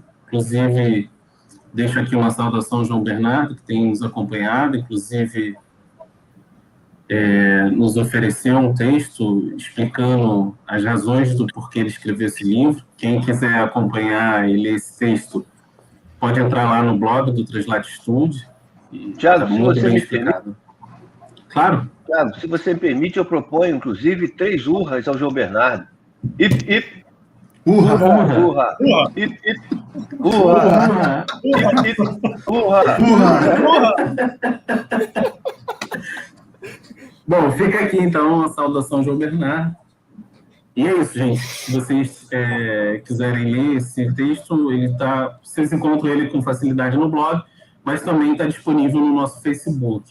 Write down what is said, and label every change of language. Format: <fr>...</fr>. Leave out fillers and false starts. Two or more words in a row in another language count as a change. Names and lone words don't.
<pt>Inclusive, deixo aqui uma saudação ao João Bernardo, que tem nos acompanhado, inclusive nos ofereceu um texto explicando as razões do porquê ele escreveu esse livro. Quem quiser acompanhar e ler esse texto, pode entrar lá no blog do Translatitude. Tiago, se você me permite... Claro. Tiago, se você me permite, eu proponho, inclusive, 3 urras ao João Bernardo. Ip, ip. Urra. Urra. Ip, ip. Urra. Ip, ip. Urra. Bom, fica aqui, então, a saudação João Bernardo. E é isso, gente. Se vocês quiserem ler esse texto, vocês encontram ele com facilidade no blog, mas também está disponível no nosso Facebook.</pt>